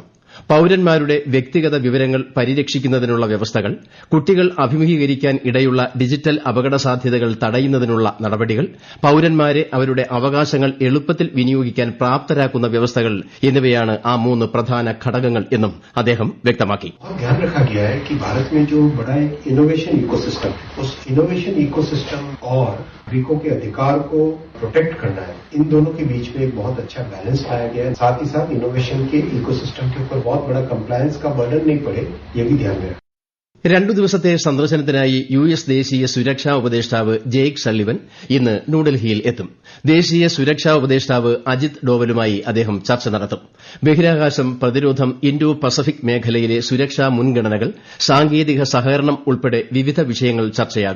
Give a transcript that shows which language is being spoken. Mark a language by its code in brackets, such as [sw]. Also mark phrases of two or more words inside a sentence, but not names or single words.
[ml] പൌരന്മാരുടെ വ്യക്തിഗത വിവരങ്ങൾ പരിരക്ഷിക്കുന്നതിനുള്ള വ്യവസ്ഥകൾ, കുട്ടികൾ അഭിമുഖീകരിക്കാൻ ഇടയുള്ള ഡിജിറ്റൽ അപകടസാധ്യതകൾ തടയുന്നതിനുള്ള നടപടികൾ, പൌരന്മാരെ അവരുടെ അവകാശങ്ങൾ എളുപ്പത്തിൽ വിനിയോഗിക്കാൻ പ്രാപ്തരാക്കുന്ന വ്യവസ്ഥകൾ എന്നിവയാണ് ആ 3 പ്രധാന ഘടകങ്ങൾ എന്നും അദ്ദേഹം വ്യക്തമാക്കി. [hi] नागरिकों के अधिकार को प्रोटेक्ट करना है, इन दोनों के बीच में एक बहुत अच्छा बैलेंस लाया गया है. साथ ही साथ इनोवेशन के इकोसिस्टम के ऊपर बहुत बड़ा कंप्लायंस का बर्डन नहीं पड़े, ये भी ध्यान में रखें. [ml] 2 ദിവസത്തെ സന്ദർശനത്തിനായി യുഎസ് ദേശീയ സുരക്ഷാ ഉപദേഷ്ടാവ് ജെയ്ക്ക് സള്ളിവൻ ഇന്ന് ന്യൂഡൽഹിയിൽ എത്തും. ദേശീയ സുരക്ഷാ ഉപദേഷ്ടാവ് അജിത് ഡോവലുമായി അദ്ദേഹം ചർച്ച നടത്തും. ബഹിരാകാശം, പ്രതിരോധം, ഇൻഡോ പസഫിക് മേഖലയിലെ സുരക്ഷാ മുൻഗണനകൾ, സാങ്കേതിക സഹകരണം ഉൾപ്പെടെ വിവിധ വിഷയങ്ങൾ ചർച്ചയാകും.